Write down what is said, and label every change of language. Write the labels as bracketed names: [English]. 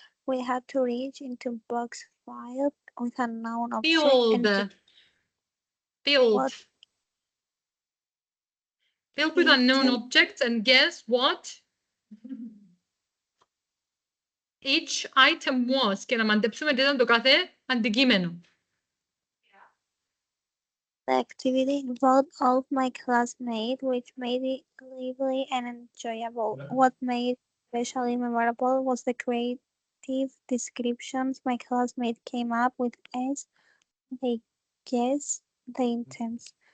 [English] We had to reach into box 5 with a known object and Filled with unknown objects and guess what each item was. [Greek] Και να μαντέψουμε τι ήταν το κάθε αντικείμενο. [English] The activity involved all of my classmates, which made it lively and enjoyable. What made it especially memorable was the creative descriptions my classmates came up with as they guessed the intents.